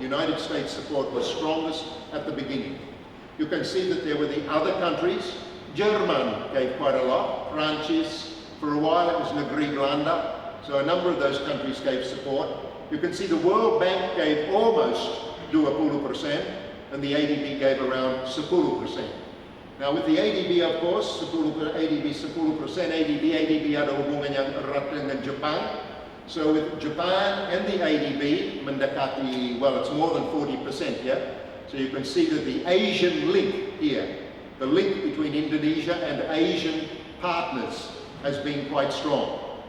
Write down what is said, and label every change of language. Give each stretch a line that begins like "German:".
English: United States support was strongest at the beginning. You can see that there were the other countries. German gave quite a lot, Prancis, for a while it was Negeri Belanda, so a number of those countries gave support. You can see the World Bank gave almost 20%, and the ADB gave around 10%. Now with the ADB, of course, ADB 10%,
Indonesian: ADB ada hubungan yang erat dengan Jepang.
English: So with Japan and the ADB mendekati, well, it's more than 40%, yeah? So you can see that the Asian link here the link between Indonesia and Asian partners has been quite strong.